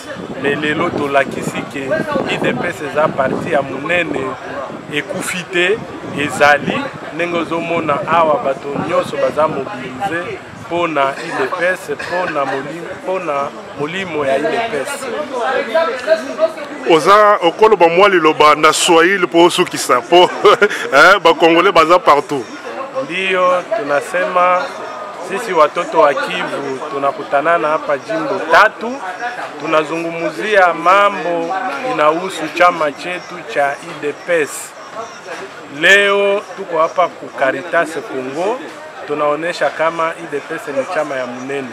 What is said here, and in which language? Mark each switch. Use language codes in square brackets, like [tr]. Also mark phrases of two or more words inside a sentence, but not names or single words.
[ln] Mais lelo tolakisi ke IDPS eza parti ya munene ekufite ezali ndenge ozomona awa bato nyonso baza mobilize pona IDPS pona molimo ya IDPS. Oza okoloba mwa liloba na Swahili po osukisa po ba Congolais baza partout. [sw] Ndio tunasema sisi watoto wa Kivu tunakutanana hapa jimbo tatu, tunazungumzia mambo inahusu chama chetu cha IDPS. Leo tuko hapa ku Caritas Congo, tunaonesha kama IDPS ni chama ya munene.